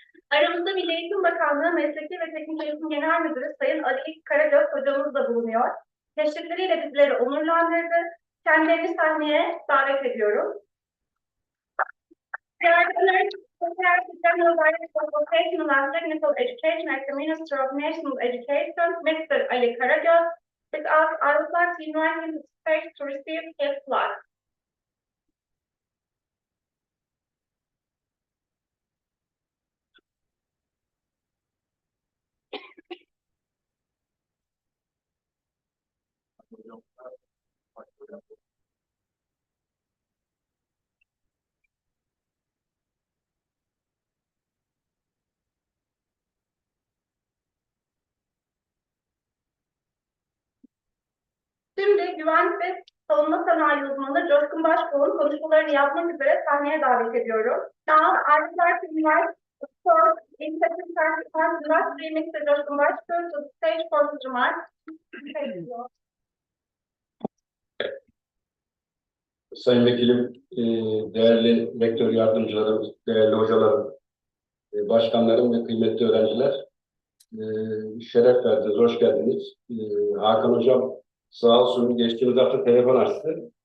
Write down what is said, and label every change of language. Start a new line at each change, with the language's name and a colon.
Turkish: Aramızda Milli Eğitim Bakanlığı Mesleki ve Teknik Eğitim Genel Müdürü Sayın Ali Karagöz hocamız da bulunuyor. Teşvikleriyle bizleri onurlandırdı. Kendilerini sahneye davet ediyorum.
English: General Director of Vocational and Technical Education at the Ministry of National Education, Mr. Ali Karagöz. With us, I would like to invite him to receive his plaque.
Turkish: Şimdi güvenlik ve savunma sanayi uzmanı Coşkun Başbuğ'un konuşmalarını yapmak üzere sahneye davet ediyorum.
English: Now, I would like to invite the fourth Executive Industry Mr. Coşkun Başbuğ to the stage for his remarks.
Turkish: Sayın Vekilim, değerli rektör yardımcılarım, değerli hocalarım, başkanlarım ve kıymetli öğrenciler, şeref verdiniz, hoş geldiniz. Hakan Hocam sağ olsun geçtiğimiz hafta telefon açtı.